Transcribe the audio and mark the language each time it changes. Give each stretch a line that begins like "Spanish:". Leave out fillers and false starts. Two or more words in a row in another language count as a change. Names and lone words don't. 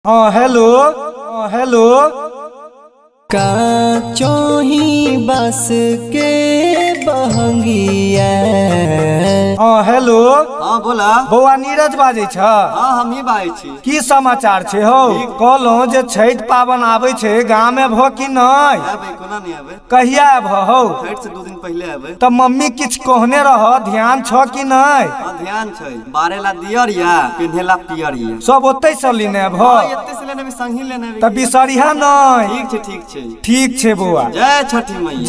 Maithili: हेलो हेलो काचोही बस के बहंगिया। हेलो बोला बौआ नीरज बाजे छ। हम ही बाजै छी। की समाचार छे हो? कहलौं जे छठ पावन आबै छे गांव में भ कि नै? आबै कोना नै आबै? कहिया आब हो? छठ से 2 दिन पहले आबै। त मम्मी किछ कहने रह, ध्यान छ कि नै? हां ध्यान छै। बारेला दियरिया पिन्हेला पियरिया सब ओतै से लेने भ। एते से लेने भी संगी लेने भी। त बिसरिहा नै। ठीक छै ठीक छै। ठीक छे बौआ। जय छठी मैया।